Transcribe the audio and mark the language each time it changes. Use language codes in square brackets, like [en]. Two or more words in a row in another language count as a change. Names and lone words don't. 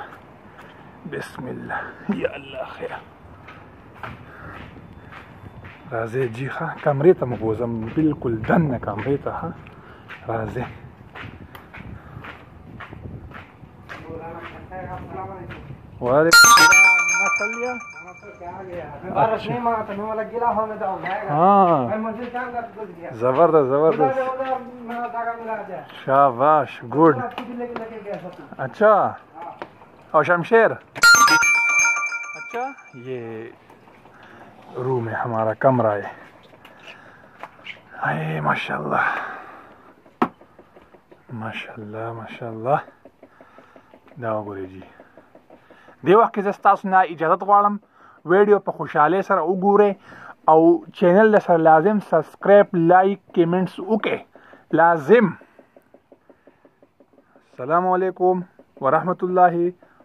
[ps] بسم الله یا الله خیر راځئ جی ښه کمرې ته مو بوځم بلکل دننه کمرې ته ښه راځئ. [ar] وعلیکم السلام [ur] زبردست شاباش گڈ. اچھا اور شمشیر اچھا یہ روم ہے ہمارا کمرہ ہے. ارے ماشاءاللہ ماشاءاللہ ماشاءاللہ. [ps] دا وګورئ جی دی وخت کې زه ستاسو نه اجازت غواړم ویډیو په خوشحالۍ سره وګورئ او چینل سره لازم سبسکرایب لایک کمنټس وکړئ لازم. [ar] السلام علیکم ورحمت الله وبرکاته.